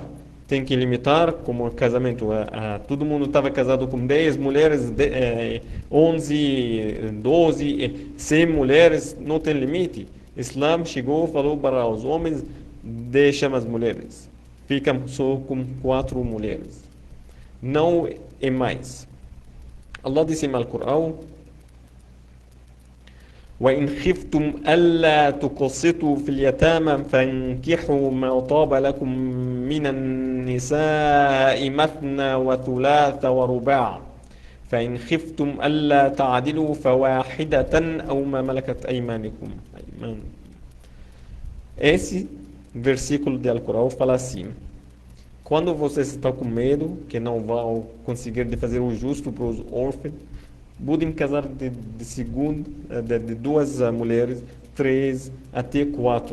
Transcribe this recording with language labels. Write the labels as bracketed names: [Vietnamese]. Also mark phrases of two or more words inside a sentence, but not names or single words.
[Portuguese] Tem que limitar, como casamento. Todo mundo estava casado com 10 mulheres, 11, 12, 100 mulheres, não tem limite. Islã chegou e falou para os homens, deixam as mulheres. Ficam só com 4 mulheres. Não é mais. Allah disse no Alcorão: [Arabic] وإن خفتم ألا تقسطوا في اليتامى فانكحوا ما طاب لكم من النساء مثنى وثلاث ورباع فإن خفتم ألا تعدلوا فواحدة أو ما ملكت أيمانكم. [Portuguese] Esse versículo de Alcorão fala assim: quando vocês estão com medo que não vão conseguir de fazer o justo para os órfãos, podem casar de duas mulheres, 3 até 4.